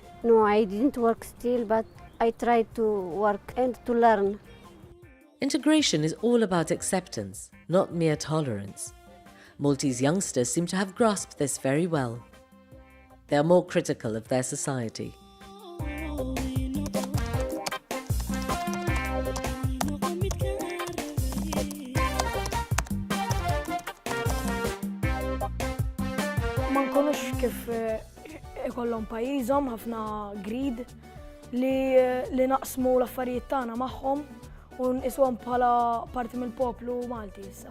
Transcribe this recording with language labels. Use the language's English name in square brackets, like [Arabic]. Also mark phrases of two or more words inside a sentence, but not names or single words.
[English] No, I didn't work still, but I tried to work and to learn. Integration is all about acceptance, not mere tolerance. Maltese youngsters seem to have grasped this very well. They are more critical of their society. [Maltese] Ma nkunux kif ikollhom pajjiżhom ħafna grid li naqsmu l-affarijiet tagħna magħhom u nqishom bħala parti mill-poplu Malti issa.